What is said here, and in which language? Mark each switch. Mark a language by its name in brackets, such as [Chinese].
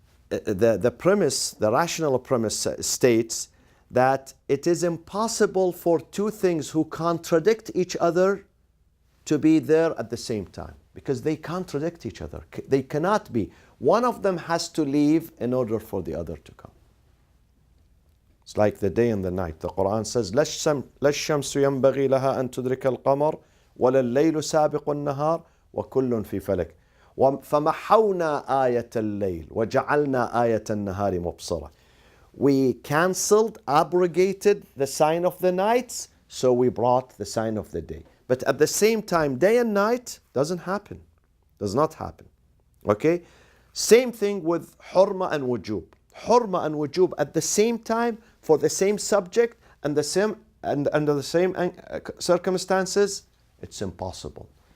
[English] The premise, the rational premise states that it is impossible for two things who contradict each other to be there at the same time. Because they contradict each other. They cannot be. One of them has to leave in order for the other to come. It's like the day and the night. The Quran says, [Arabic] لا الشمس ينبغي لها أن تدرك القمر ولا الليل سابق النهار وكل في فلك فمحونا آية الليل وجعلنا آية النهار مبصرة. [English] We cancelled, abrogated the sign of the nights, so we brought the sign of the day. But at the same time, day and night doesn't happen. Does not happen. Okay? Same thing with hurma and wujub. Hurma and wujub at the same time for the same subject and the same and under the same circumstances, it's impossible.